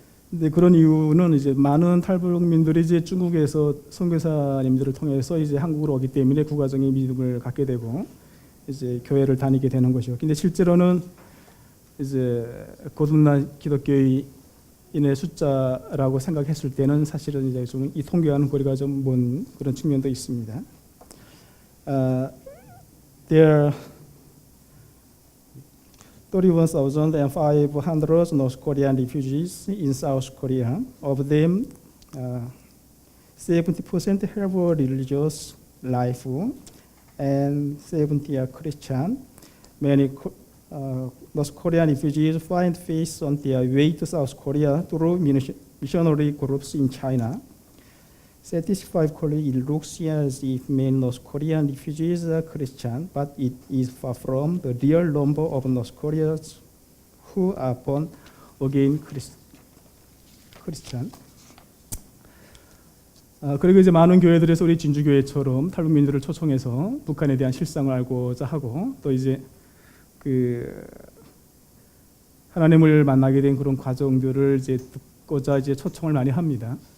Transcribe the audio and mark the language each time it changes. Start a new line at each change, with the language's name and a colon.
Korean: 근데 그런 이유는 이제 많은 탈북민들이 이제 중국에서 선교사님들을 통해서 이제 한국으로 오기 때문에 국가적인 믿음을 갖게 되고 이제 교회를 다니게 되는 것이요. 근데 실제로는 이제 거듭난 기독교인의 숫자라고 생각했을 때는 사실은 이제 좀 이 통계와는 거리가 좀 먼 그런 측면도 있습니다.
English: There are 31,500 North Korean refugees in South Korea. Of them, 70% have a religious life and 70% are Christian. Many North Korean refugees find faith on their way to South Korea through missionary groups in China. Satisfactorily, it looks as if many North Korean refugees are Christian, but it is far from the real number of North Koreans who are born again Christian.
Korean: 그리고 이제 많은 교회들에서 우리 진주교회처럼 탈북민들을 초청해서 북한에 대한 실상을 알고자 하고 또 이제 그 하나님을 만나게 된 그런 과정들을 이제 듣고자 이제 초청을 많이 합니다.